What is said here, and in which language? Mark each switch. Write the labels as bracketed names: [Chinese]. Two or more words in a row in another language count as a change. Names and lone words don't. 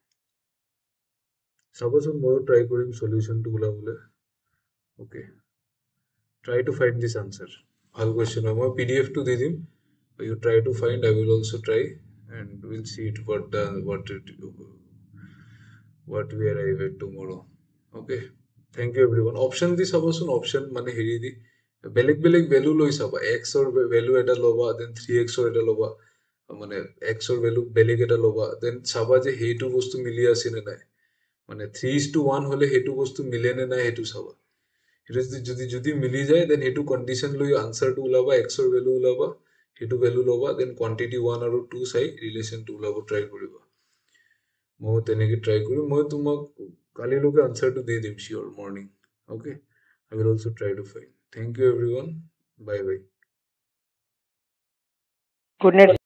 [Assamese] চাবচোন মই ট্ৰাই কৰিম সলিউশনটো ওলাবলৈ ওকে [English] try to find this answer [Assamese] ভাল কোৱেশ্চন হয় মই pdf টো দি দিম [English] you try to find I will also try and we'll see it what we arrive at tomorrow. Okay, thank you everyone. [Assamese] Option দি চাবচোন, option মানে হেৰি দি বেলেগ বেলেগ ভ্যালু লৈ চাবা, x ৰ ভ্যালু এটা ল'বা, দেন 3x ৰ এটা ল'বা, মানে x ৰ ভ্যালু বেলেগ এটা ল'বা, দেন চাবা যে সেইটো বস্তু মিলি আছে নে নাই, মানে 3:1 হলে সেইটো বস্তু মিলে নে নাই সেইটো চাবা। সেইটো যদি মিলি যায় দেন সেইটো কণ্ডিশ্যন লৈ আনসাৰটো ওলাবা, x ৰ ভ্যালু ওলাবা, সেইটো ভ্যালু ল'বা, দেন কোৱান্টিটি 1 আৰু 2 চাই ৰিলেশ্যনটো ওলাব ট্ৰাই কৰিবা। মই তেনেকে ট্ৰাই কৰিম, মই তোমাক কালিলৈকে আনসাৰটো দি দিম [English] sure morning. [Assamese] অ'কে, [English] I will also try to find. Thank you everyone. Bye bye. Good night.